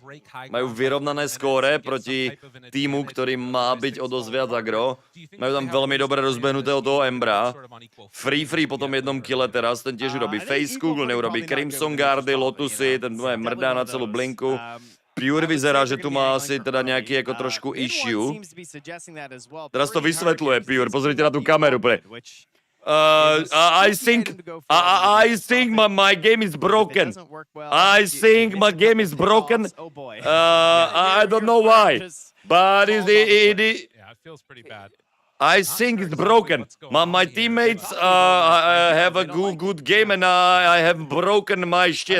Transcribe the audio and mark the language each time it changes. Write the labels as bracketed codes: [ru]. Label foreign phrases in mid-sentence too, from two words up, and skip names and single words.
[sk] Majú vyrovnané skóre proti týmu, ktorý má byť o dosť viac agro. Majú tam veľmi dobre rozbehnutého toho Embra. Free po tom jednom kille teraz, ten tiež urobí Face Google, neurobí Crimson Guardy, Lotusy, ten mrdá na celú blinku. Pure vyzerá, že tu má asi teda [cs] nějaký jako [sk] trošku issue. Teraz to vysvětluje Pure, pozrite na tu kameru. [en] I think my game is broken. I think my game is broken. I don't know why. But yeah, it feels pretty bad. I think it's broken. My teammates have a good game and I have broken my shit.